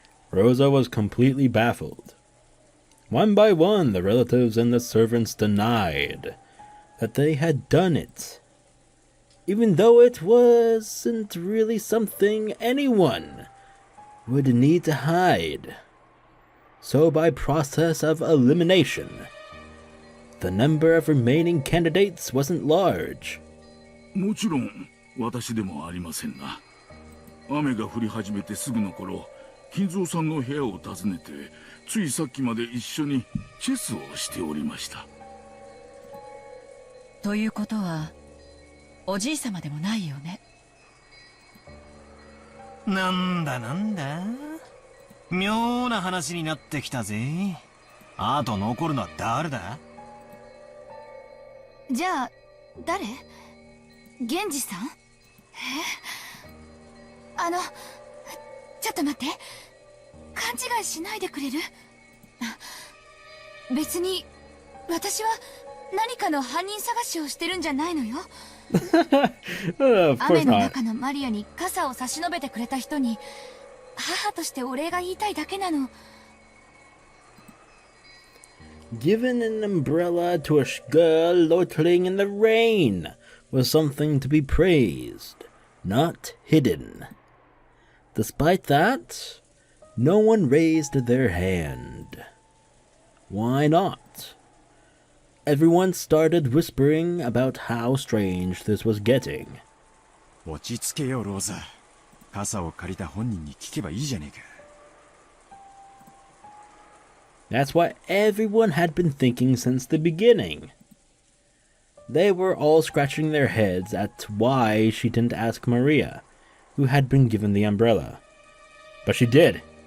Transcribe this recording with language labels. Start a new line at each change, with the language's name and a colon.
English: Rosa was completely baffled. One by one, the relatives and the servants denied that they had done it, even though it wasn't really something anyone would need to hide. So by process of elimination, the number of remaining candidates wasn't large.
Japanese: もちろん私でもありませんな。雨が降り始めてすぐの頃、金蔵さんの部屋を訪ねて、ついさっきまで一緒にチェスをしておりました。ということは、おじい様でもないよね。なんだなんだ、妙な話になってきたぜ。あと残るのは誰だ？じゃあ誰？源氏さん？ちょっと待って、勘違いしないでくれる？別に私は何かの犯人探しをしてるんじゃないのよ。雨の中のマリアに傘を差し伸べてくれた人に母としてお礼が言いたいだけなの。
English: Giving an umbrella to a girl loitering in the rain was something to be praised, not hidden. Despite that, no one raised their hand. Why not? Everyone started whispering about how strange this was getting.
Japanese: 落ち着けよ、ローザ。傘を借りた本人に聞けばいいじゃねえか。
English: That's what everyone had been thinking since the beginning. They were all scratching their heads at why she didn't ask Maria, who had been given the umbrella. But she did.